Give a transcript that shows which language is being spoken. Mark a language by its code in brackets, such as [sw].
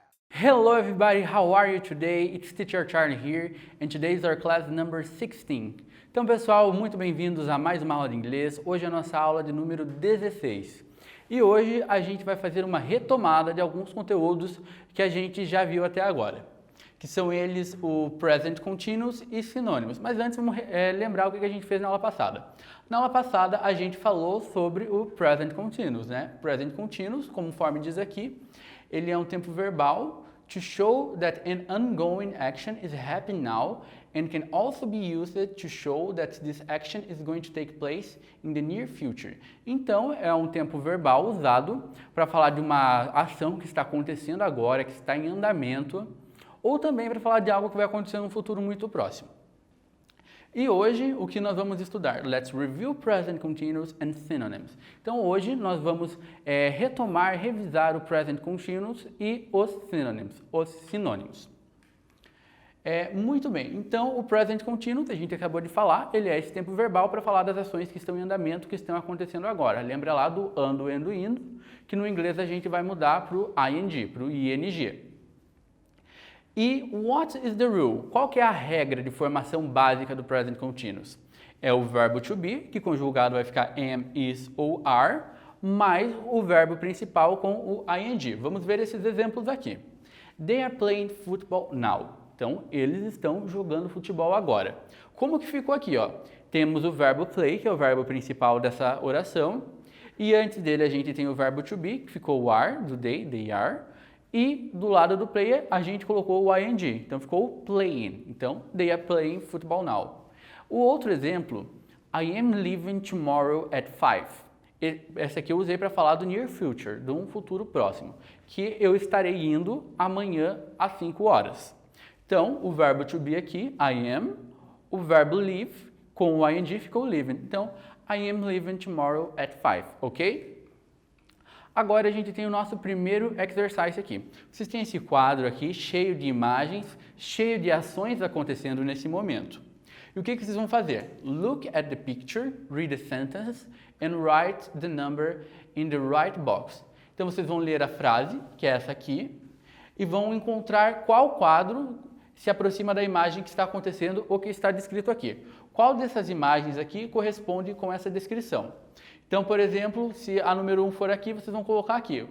[en] Hello everybody, how are you today? It's Teacher Charlie here, and today is our class number 16. [pt] Então pessoal, muito bem-vindos a mais uma aula de inglês. Hoje é a nossa aula de número 16. E hoje a gente vai fazer uma retomada de alguns conteúdos que a gente já viu até agora, que são eles o Present Continuous e sinônimos. Mas antes vamos lembrar o que a gente fez na aula passada. Na aula passada a gente falou sobre o Present Continuous, né? [en] Present Continuous, [pt] conforme diz aqui, ele é um tempo verbal [en] to show that an ongoing action is happening now and can also be used to show that this action is going to take place in the near future. [pt] Então, é um tempo verbal usado para falar de uma ação que está acontecendo agora, que está em andamento, ou também para falar de algo que vai acontecer no futuro muito próximo. E hoje, o que nós vamos estudar? [en] Let's review present continuous and synonyms. [pt] Então, hoje nós vamos retomar, revisar o present continuous e os sinônimos. Muito bem, então o present continuous, a gente acabou de falar, ele é esse tempo verbal para falar das ações que estão em andamento, que estão acontecendo agora. Lembra lá do ando, endo, indo, que no inglês a gente vai mudar para o ing, para o ing. E [en] what is the rule? [pt] Qual que é a regra de formação básica do present continuous? É o verbo to be, que conjugado vai ficar am, is ou are, mais o verbo principal com o ing. Vamos ver esses exemplos aqui. [en] They are playing football now. [pt] Então, eles estão jogando futebol agora. Como que ficou aqui, ó? Temos o verbo play, que é o verbo principal dessa oração, e antes dele a gente tem o verbo to be, que ficou o are, do they are, e do lado do player, a gente colocou o ing, então ficou playing. Então, [en] they are playing football now. [pt] O outro exemplo, [en] I am leaving tomorrow at 5. [pt] Essa aqui eu usei para falar do near future, de um futuro próximo, que eu estarei indo amanhã às 5 horas. Então, o verbo to be aqui, [en] I am, [pt] o verbo leave, com o ing ficou leaving. Então, [en] I am leaving tomorrow at 5, ok? [pt] Agora a gente tem o nosso primeiro exercise aqui. Vocês têm esse quadro aqui cheio de imagens, cheio de ações acontecendo nesse momento. E o que vocês vão fazer? [en] Look at the picture, read the sentence and write the number in the right box. [pt] Então vocês vão ler a frase, que é essa aqui, e vão encontrar qual quadro se aproxima da imagem que está acontecendo ou que está descrito aqui. Qual dessas imagens aqui corresponde com essa descrição? Então, por exemplo, se a número 1 for aqui, vocês vão colocar aqui.